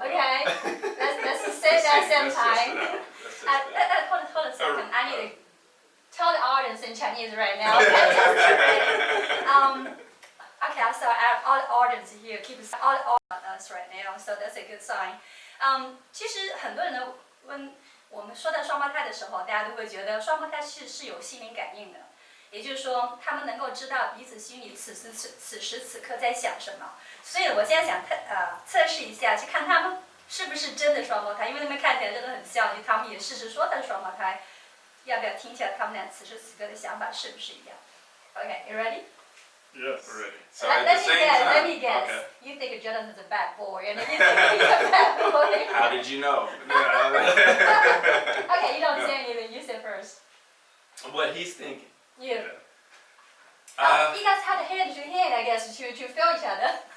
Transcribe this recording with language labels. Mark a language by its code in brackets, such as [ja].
[en] Okay, let's say that same time. Hold a second. I need to tell the audience in Chinese right now. Okay, so all the audience here keep all us right now, so that's a good sign. [zh] 其实很多人呢问我们说到双胞胎的时候，大家都会觉得双胞胎是有心灵感应的。也就是说，他们能够知道彼此心里此时此刻在想什么。所以我现在想测试一下，去看他们是不是真的双胞胎，因为他们看起来真的很像，就他们也事实说他是双胞胎。要不要听起来他们俩此时此刻的想法是不是一样 ？ [en] Okay, you ready? Yes, ready. So Let at the same time. Let me guess. Okay. You think Jonathan's a bad boy, and you think you're a bad boy. How did you know? Okay, you don't say anything. You say first. What he's thinking. You. Uh, You guys had hand to hand, I guess, to feel each other.